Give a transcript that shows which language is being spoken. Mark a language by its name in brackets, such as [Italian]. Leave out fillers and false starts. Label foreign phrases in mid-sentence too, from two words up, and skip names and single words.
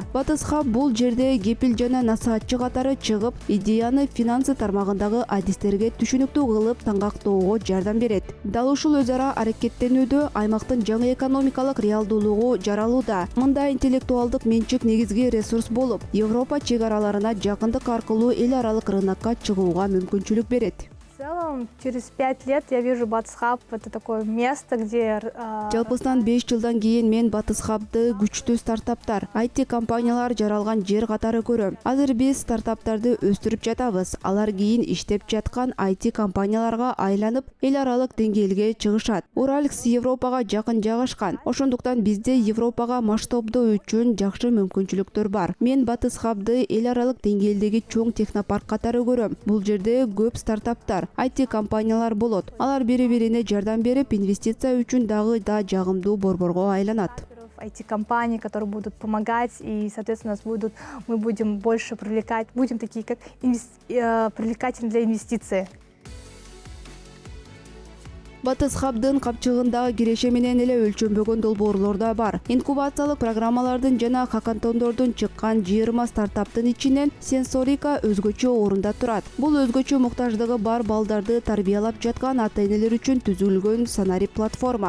[Kyrgyz] Батыс Хаб бул жерде кепил жана насаатчы катары чыгып, идеяны финансы тармагындагы адистерге түшүнүктүү кылып таңгактоого жардам берет. Дал ушул өз ара аракеттенүүдө аймактын жаңы экономикалык реалдуулугу жаралууда. Мында интеллектуалдык менчик негизги ресурс болуп, Европа чек араларына жакындык аркылуу эл аралык рынокко чыгууга мүмкүнчүлүк берет. [Russian] В целом, через 5 лет я вижу Батыс Хаб — это такое место, где... [Kyrgyz] Жалпысынан 5 жылдан кийин мен Батыс Хабды күчтүү стартаптар, IT компаниялар жаралган жер катары көрөм. Азыр биз стартаптарды өстүрүп жатабыз. Алар кийин иштеп жаткан IT компанияларга айланып, эл аралык деңгээлге чыгышат. Уралкс Европага жакын жайгашкан. Ошондуктан бизде Европага масштабдоо үчүн жакшы мүмкүнчүлүктөр бар. Мен Батыс Хабды эл аралык деңгээлдеги чоң технопарк катары көрөм. Бул жерде көп стартаптар, IT компаниялар болот. Алар бири-бирине жардам берип, инвестиция үчүн дагы да жагымдуу борборго айланат. [Russian] IT-компании, которые будут помогать, и, соответственно, мы будем больше привлекать, будем такие как привлекательны для инвестиций. [Kyrgyz] Батыс Хабдын капчыгындагы киреше менен эле өлчөнбөгөн долбоорлор да бар. Инкубациялык программалардын жана хакатондордун чыккан 20 стартаптын ичинен Сенсорика өзгөчө орунда турат. Бул өзгөчө муктаждыгы бар балдарды тарбиялап жаткан ата-энелер үчүн түзүлгөн санарип платформа.